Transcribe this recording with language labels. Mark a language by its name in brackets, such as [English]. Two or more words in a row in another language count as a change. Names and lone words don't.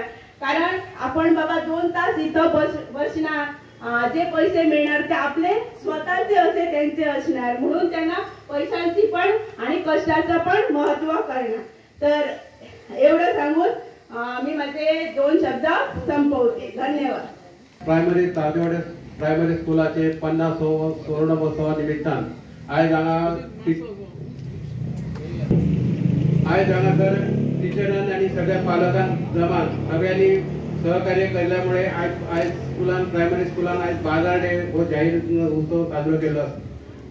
[Marathi] कारण आपण बाबा 2 तास इथं बसणार, जे पैसे मिळणार ते आपले स्वतःचे असे त्यांचे असणार. म्हणून त्यांना पैशांची पण आणि कष्टाचं पण महत्त्व कळणार. तर एवढं सांगून मी माझे 2 शब्द संपवते. धन्यवाद. [Konkani] प्रायमरी तादेवाडे प्रायमरी स्कूलाचे 50व सुवर्ण महोत्सवा निमित्तान आयज हांगा टिचरांनी आणि सगळ्या पालकांक जमान सगळ्यांनी सहकार्य केल्यामुळे आज स्कूलान प्रायमरी स्कूलान आज बाजार डे हो जाहीर उत्सव साजरो केलो.